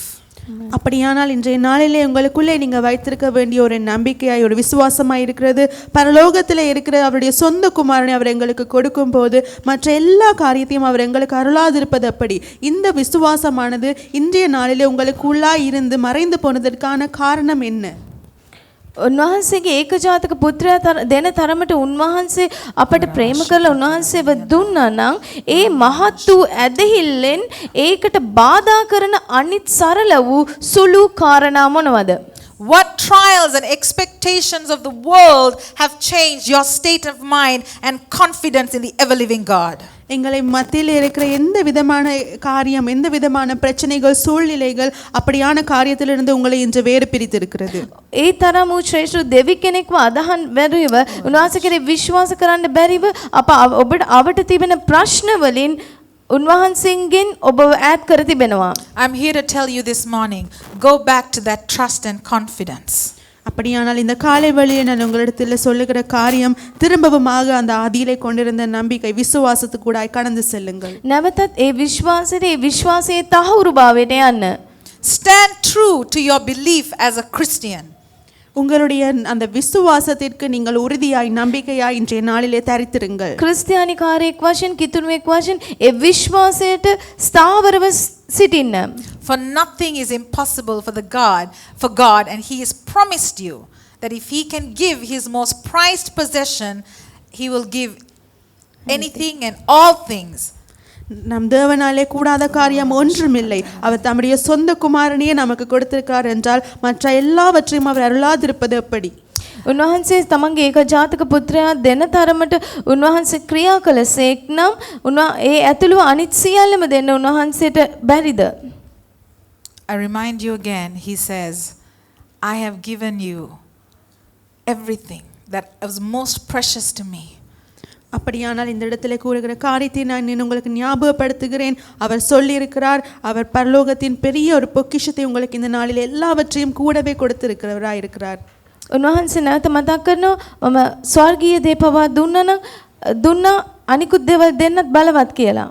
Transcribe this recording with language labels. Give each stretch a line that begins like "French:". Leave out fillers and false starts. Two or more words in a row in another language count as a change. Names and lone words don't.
Tamil: அப்படியானால் இன்றைய நாளிலே உங்களுக்குள்ளே நீங்க வைத்திருக்க வேண்டிய ஒரு நம்பிக்கையாய் ஒரு விசுவாசமாய் இருக்கிறது. பரலோகத்திலே இருக்கிற அவருடைய சொந்த குமாரனை அவர் எங்களுக்கு கொடுக்கும் போது மற்ற எல்லா காரியத்தையும் அவர் எங்களுக்கு அருளாதிருப்பது எப்படி? இந்த விசுவாசமானது இன்றைய நாளிலே உங்களுக்குள்ளாய் இருந்து மறைந்து போனதற்கான காரணம் என்ன?
Sinhala: උන්වහන්සේගේ ඒකජාතක පුත්‍රයා දෙන තරමට උන්වහන්සේ අපට ප්‍රේම කරලා උන්වහන්සේව දුන්නා නම් ඒ මහත් වූ ඇදහිල්ලෙන් ඒකට බාධා කරන අනිත් සරල වූ සුළු කාරණා මොනවද?
English: What trials and expectations of the world have changed your state of mind and confidence in the ever-living God?
Tamil: எங்களை மத்தியில் இருக்கிற எந்த விதமான காரியம், எந்த விதமான பிரச்சனைகள், சூழ்நிலைகள் அப்படியான காரியத்திலிருந்து உங்களை இன்று வேறு பிரித்திருக்கிறது?
Sinhala: ඒ තරම් වූ ශ්‍රේෂ්ඨ දෙවි කෙනෙක්ව අදහන් බැරිව උන්වහන්සේ කෙරේ විශ්වාස කරන්න බැරිව අපට තිබෙන ප්‍රශ්න වලින් උන්වහන්සේගෙන් ඔබව ඈත් කර තිබෙනවා.
English: I'm here to tell you this morning, go back to that trust and confidence.
Tamil: அப்படியானால் இந்த காலை வேளையிலே நான் உங்களிடத்தில் சொல்லுகிற காரியம், திரும்பவுமாக அந்த ஆதியிலே கொண்டிருந்த நம்பிக்கை விசுவாசத்துக்கு கூட கடந்து செல்லுங்கள்.
Sinhala: නැවතත් ඒ විශ්වාසයේ තහවුරුභාවයට යන්න.
English: Stand true to your belief as a Christian.
Tamil: உங்களுடைய அந்த விசுவாசத்திற்கு நீங்கள் உறுதியாய் நம்பிக்கையாய் இன்றைய நாளிலே தரித்திருங்கள்.
Sinhala: ක්‍රිස්තියානිකාරයෙක් වශයෙන්, කිතුණුවෙක් වශයෙන් ඒ විශ්වාසයට ස්ථාවරව සිටින්න.
English: For nothing is impossible for God, and he has promised you that if he can give his most prized possession, he will give anything and all things.
Tamil: நம் தேவனாலே கூடாத காரியம் ஒன்றுமில்லை. அவர் தம்முடைய சொந்த குமாரனையே நமக்கு கொடுத்திருக்கிறார் என்றால் மற்ற எல்லாவற்றையும் அவர் அருளாதிருப்பது எப்படி?
Sinhala: උන්වහන්සේ තමන්ගේ ඒක ජාතක පුත්‍රයා දෙන තරමට උන්වහන්සේ ක්‍රියා කළසේක් නම් ඒ ඇතුළුව අනිත් සියල්ලම දෙන්න උන්වහන්සේට බැරිද?
English: I remind you again, he says, I have given you everything that was most precious to me.
Tamil: அப்படியானால் இந்த இடத்துல கூறுகிற காரியத்தை நான் உங்களுக்கு ஞாபகப்படுத்துகிறேன். அவர் சொல்லியிருக்கிறார், அவர் பரலோகத்தின் பெரிய ஒரு பொக்கிஷத்தை உங்களுக்கு இந்த நாளில் எல்லாவற்றையும் கூடவே கொடுத்திருக்கிறவராய் இருக்கிறார்.
Sinhala: උන්වහන්සේ නැවත මතක් කරනවා, මම ස්වර්ගීය දේ පවා දුන්නා අනිකුත් දේවල් දෙන්නත් බලවත් කියලා.